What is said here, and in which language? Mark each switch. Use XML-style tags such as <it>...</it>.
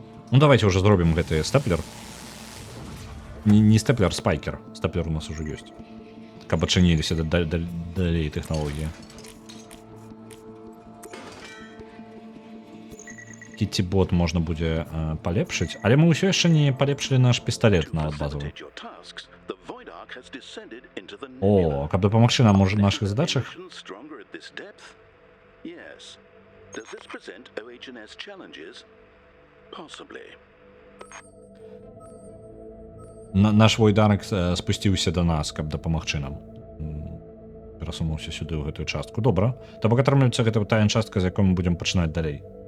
<be>Ну давайте уже зробім гэты стэплер. Не стэплер, спайкер. Стэплер у нас уже ёсць. Каб адчыніліся далей тэхналогіі. Китти-бот можна будзе палепшыць, але мы ўсё яшчэ не палепшылі наш пісталет на базовый.</be> <en>Facilitate your tasks, the Void Ark has descended into the</en> <be>О, каб дапамагчы нам у нашых задачах.</be> <en>Stronger at this depth? Yes. Does this present OH&S challenges? Possibly.</en> <be>Наш войдарак спусціўся да нас, каб дапамагчы нам. Перасунуўся сюды ў гэтую частку. Добра. То бок атрымліваецца гэта тая частка, з якой мы будзем пачынаць далей.</be>